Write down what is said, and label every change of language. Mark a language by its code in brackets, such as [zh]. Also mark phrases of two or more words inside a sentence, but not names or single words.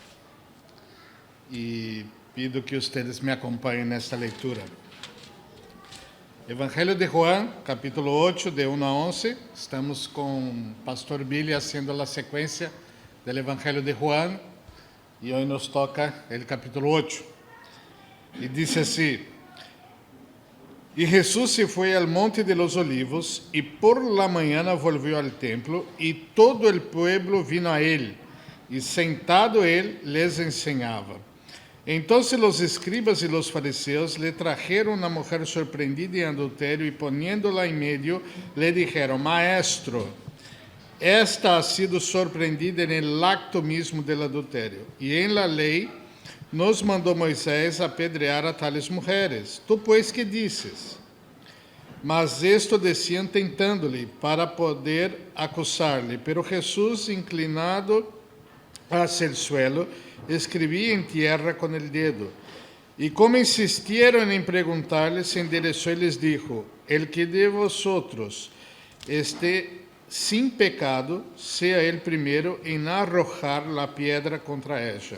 [es] Y pido que ustedes me acompañen en esta lectura. Evangelio de Juan, capítulo 8, de 1 a 11. Estamos con Pastor Billy haciendo la secuencia del Evangelio de Juan. Y hoy nos toca el capítulo 8. [pt] E disse assim: [es] E Jesús se foi al monte de los olivos, e por la mañana volvió al templo, e todo el pueblo vino a él, e sentado él les enseñaba. Entonces los escribas y los fariseos le trajeron una mujer sorprendida en adulterio, y poniéndola en medio, le dijeron: Maestro, esta ha sido sorprendida en el acto mismo del adulterio, y en la ley nos mandou Moisés apedrear a tales mulheres. [pt] Tu, pois, [es] que dices? Mas esto decían tentando-lhe, para poder acusar-lhe. Pero Jesús, inclinado hacia el suelo, escribía en tierra con el dedo. Y como insistieron en preguntarle, se enderezó y les dijo: El que de vosotros esté sin pecado, sea el primero en arrojar la piedra contra ella.